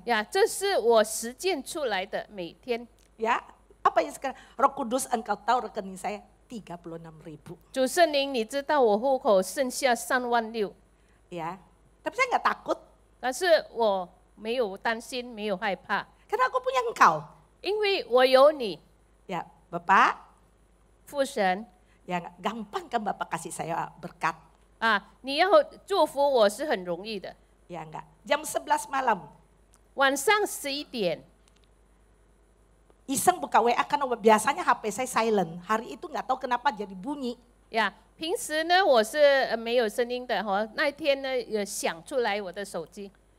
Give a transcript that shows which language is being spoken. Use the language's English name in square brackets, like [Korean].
[Chinese] 呀，这是我实践出来的，每天。 [Indonesian] Ya, apa yang sekarang? Roh Kudus, engkau tahu rekening saya 36.000. [Chinese] 主圣灵，你知道我户口剩下36000， [Indonesian] Ya, tapi saya nggak takut [Chinese] 但是我没有担心，没有害怕， [Indonesian] karena aku punya engkau. [Chinese] 因为我有你， [Indonesian] Ya, Bapak, [Chinese] 父神 [Indonesian] ya gampang kan Bapak kasih saya berkat. [Chinese] 啊，你要祝福我是很容易的。 [Indonesian] Ya enggak. Jam 11 malam, [Chinese] 晚上11点， [Indonesian] iseng buka WA karena biasanya HP saya silent. Hari itu nggak tahu kenapa jadi bunyi. [Chinese] 呀，平时呢我是没有声音的哈，那一天呢响出来我的手机，